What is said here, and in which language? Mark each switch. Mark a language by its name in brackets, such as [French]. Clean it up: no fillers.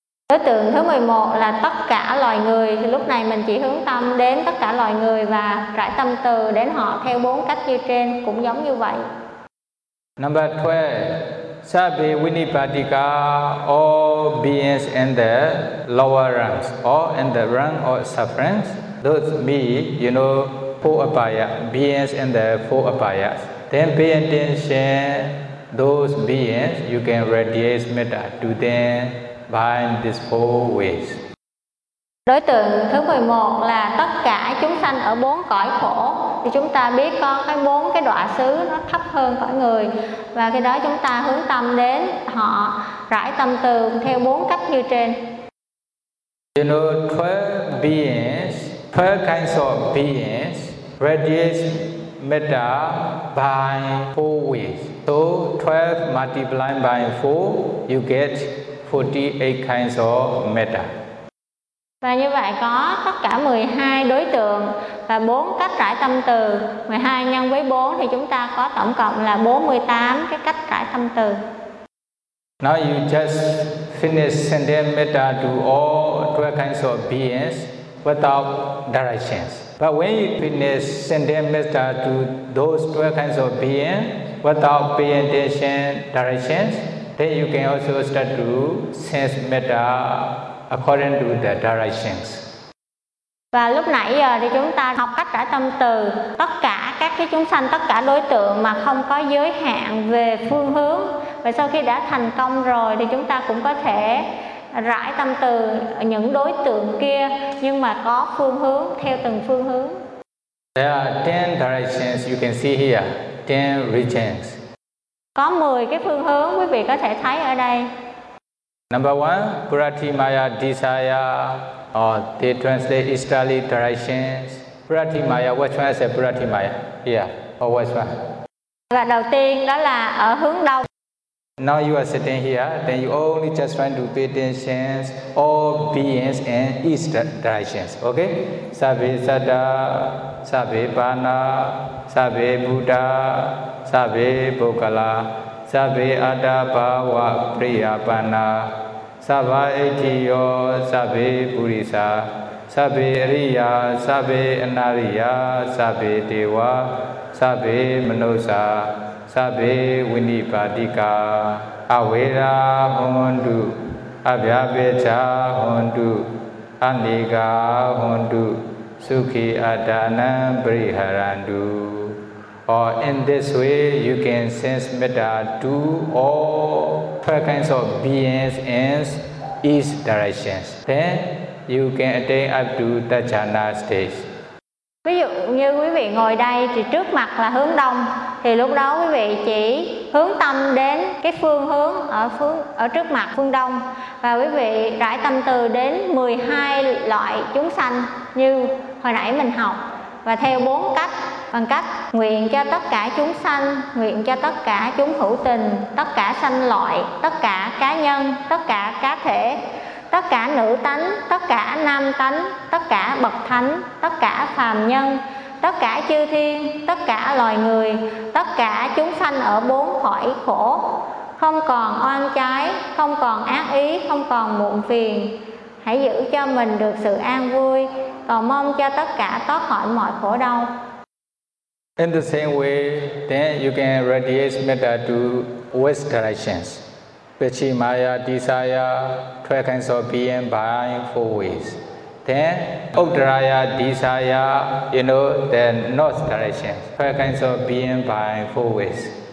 [Vietnamese] Đối tượng thứ 11 là tất cả loài người. Thì lúc này mình chỉ hướng tâm đến tất cả loài người và rải tâm từ đến họ theo bốn cách như trên, cũng giống như vậy. [English] Number 12, Sabbe Vinipatika, all beings in the lower ranks or in the rank of sufferings, those be, you know, four abaya, beings in the four abayas. Then pay attention those beings, you can radiate metta to them by these four ways. [Vietnamese] Đối tượng thứ 11 là tất cả chúng sanh ở bốn cõi khổ. Thì chúng ta biết có cái bốn cái đọa xứ nó thấp hơn cõi người, và khi đó chúng ta hướng tâm đến họ, rải tâm từ theo bốn cách như trên. [English] You know, 12 beings, 12 kinds of beings, radiate metta by 4 ways. So 12 multiplied by 4, you get 48 kinds of metta. [Vietnamese] Và như vậy có tất cả 12 đối tượng và 4 cách trải tâm từ. 12 nhân với 4 thì chúng ta có tổng cộng là 48 cái cách trải tâm từ. [English] Now you just finish sending metta to all 12 kinds of beings without directions. But when you finish sending metta to those 12 kinds of beings without paying attention directions, then you can also start to sense metta according to the directions. [Vietnamese] Và lúc nãy giờ thì chúng ta học cách trải tâm từ tất cả các cái chúng sanh, tất cả đối tượng mà không có giới hạn về phương hướng. Và sau khi đã thành công rồi thì chúng ta cũng có thể rải tâm từ những đối tượng kia nhưng mà có phương hướng, theo từng phương hướng. [English] There are 10 directions you can see here, 10 regions. [Vietnamese] Có 10 cái phương hướng quý vị có thể thấy ở đây. [English] Number 1, Prati Maya Desire, or they translate easterly directions. Prati Maya, which one is a Prati Maya? Yeah, or which one? [Vietnamese] Và đầu tiên đó là ở hướng đông. [English] Now you are sitting here, then you only just trying to pay attention all beings in east directions, okay? [Pali] Sabe Sada, Sabe Pana, Sabe Buddha, Sabe Bokala, Sabe Ada Bhava Priya Pana, Sabe Etiyo, Sabe Purisa, Sabe Riya, Sabe Nariya, Sabe Dewa, Sabe Manosa, Sabe Vinipadika, Avera Hondu, Abhyabecha Hondu, Anika Hondu, Sukhi Adana Briharandu. [English] Or in this way, you can sense metta to all 12 kinds of beings in each direction. Then you can attain up to the jhana stage. [Vietnamese] Ví dụ như quý vị ngồi đây thì trước mặt là hướng đông, thì lúc đó quý vị chỉ hướng tâm đến cái phương hướng ở trước mặt phương đông, và quý vị rải tâm từ đến 12 loại chúng sanh như hồi nãy mình học, và theo 4 cách, bằng cách nguyện cho tất cả chúng sanh, nguyện cho tất cả chúng hữu tình, tất cả sanh loại, tất cả cá nhân, tất cả cá thể, tất cả nữ tánh, tất cả nam tánh, tất cả bậc thánh, tất cả phàm nhân, tất cả chư thiên, tất cả loài người, tất cả chúng sanh ở bốn cõi khổ, không còn oan trái, không còn ác ý, không còn muộn phiền, hãy giữ cho mình được sự an vui, cầu mong cho tất cả thoát khỏi mọi khổ đau. [English] In the same way, then you can radiate metta to west directions. Pachi Maya Desire, 12 kinds of being by 4 ways. Then Uttaraya Desire, you know, the north direction, 12 kinds of being by 4 ways.